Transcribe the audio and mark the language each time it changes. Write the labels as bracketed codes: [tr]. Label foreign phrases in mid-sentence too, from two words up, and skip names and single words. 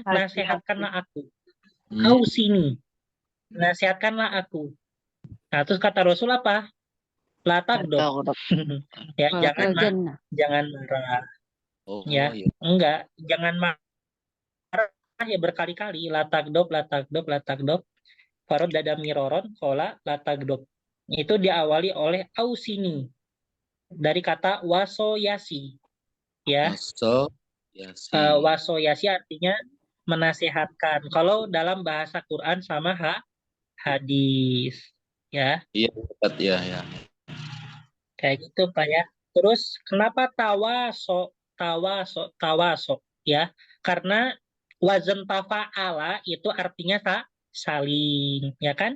[id] Nasihatkanlah aku. Ausini, nasihatkanlah aku. Nah, terus kata Rasul apa? [ar] لا تغضب. [id] Ya, jangan marah. Oh, Ya, iya. enggak, jangan marah ya berkali-kali, [ar] لا تغضب، لا تغضب، لا تغضب، فردد مرارا، قال، لا تغضب. [id] Itu diawali oleh ausini dari kata wasoyasi, ya. Waso, yasi. Wasoyasi artinya menasehatkan. Kalau dalam bahasa Quran sama hadis, ya. Iya, Ustaz, ya, ya. Kayak gitu Pak ya. Terus kenapa tawaso ya? Karena [ar] وزن تفاعل [id] itu artinya saling, ya kan?